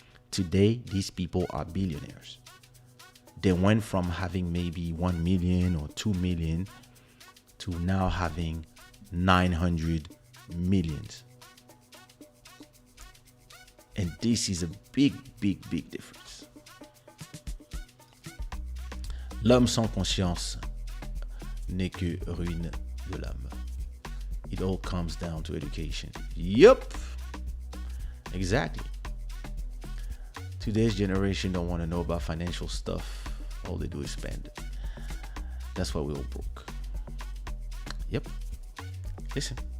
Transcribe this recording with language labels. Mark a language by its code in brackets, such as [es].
[en] Today, these people are billionaires. They went from having maybe 1 million or 2 million to now having 900 millions. And this is a big difference. [fr] L'homme sans conscience n'est que ruine de l'âme. [en] It all comes down to education. Yup. Exactly. Today's generation don't want to know about financial stuff. All they do is spend. That's why we're all broke. Yep. Listen.